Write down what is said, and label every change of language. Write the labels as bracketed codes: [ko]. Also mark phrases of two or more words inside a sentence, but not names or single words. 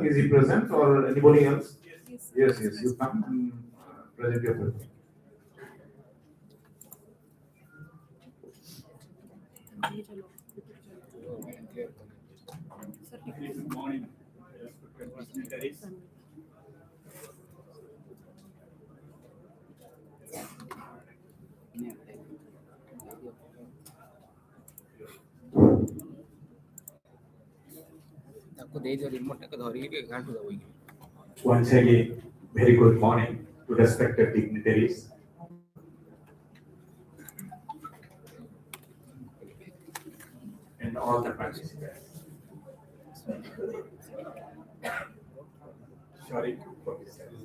[en] Is he present or anybody else? Yes, yes. You come and present your presentation. Good morning, respected dignitaries. [or] ତାକୁ ଦେଇଦିଅ ରିମୋଟଟାକୁ ଧରିକି ଗାଁଠୁ ଦବ କି? [en] Once again, very good morning to respected dignitaries. And all the participants. Sorry for this.